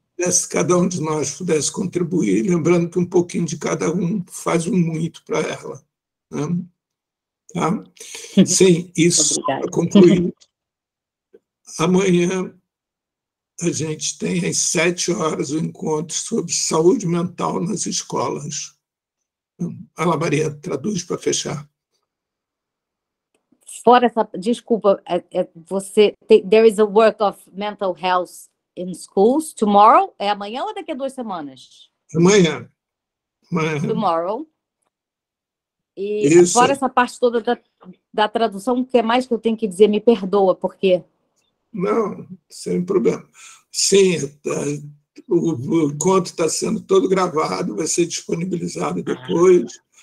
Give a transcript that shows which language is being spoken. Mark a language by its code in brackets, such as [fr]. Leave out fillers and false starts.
[pt] Se cada um de nós pudesse contribuir, lembrando que um pouquinho de cada um faz um muito para ela, né? Tá? Sim, isso para concluir. Amanhã a gente tem às 7h o encontro sobre saúde mental nas escolas. Ana Maria, traduz para fechar. Fora essa, desculpa, [en] there is a work of mental health in schools tomorrow? [pt] É amanhã ou daqui a 2 semanas? Amanhã. [en] Tomorrow. E [pt] Isso. fora essa parte toda da tradução, o que mais que eu tenho que dizer? Me perdoa, porque... Não, sem problema. Sim, o encontro está sendo todo gravado, vai ser disponibilizado depois.